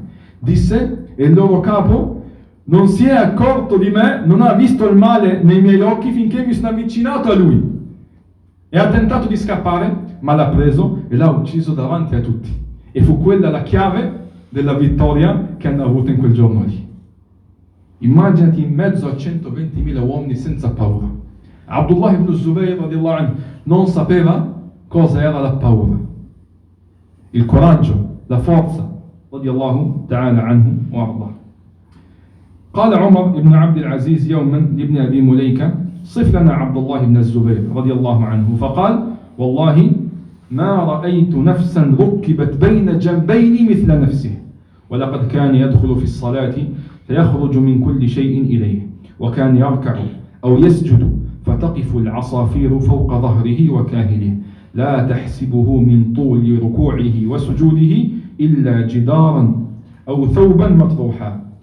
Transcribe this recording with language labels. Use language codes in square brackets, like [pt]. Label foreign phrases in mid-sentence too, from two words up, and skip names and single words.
[it] Disse, e il loro capo non si è accorto di me, non ha visto il male nei miei occhi finché mi sono avvicinato a lui. E ha tentato di scappare, ma l'ha preso e l'ha ucciso davanti a tutti. E fu quella la chiave della vittoria che hanno avuto in quel giorno lì. Immaginati in mezzo a 120.000 uomini senza paura. Abdullah ibn Zubayr [ar] رضي الله عنه [it] non sapeva cosa era la paura. Il coraggio, la forza, [ar] رضي الله تعالى عنه وأرضاه. قال عمر بن عبد العزيز يوما لابن أبي مليكة صف لنا عبد الله بن الزبير رضي الله عنه فقال والله ما رأيت نفسا ركبت بين جنبين مثل نفسه ولقد كان يدخل في الصلاة فيخرج من كل شيء إليه وكان يركع أو يسجد فتقف العصافير فوق ظهره وكاهله لا تحسبه من طول ركوعه وسجوده إلا جدارا أو ثوبا مطروحا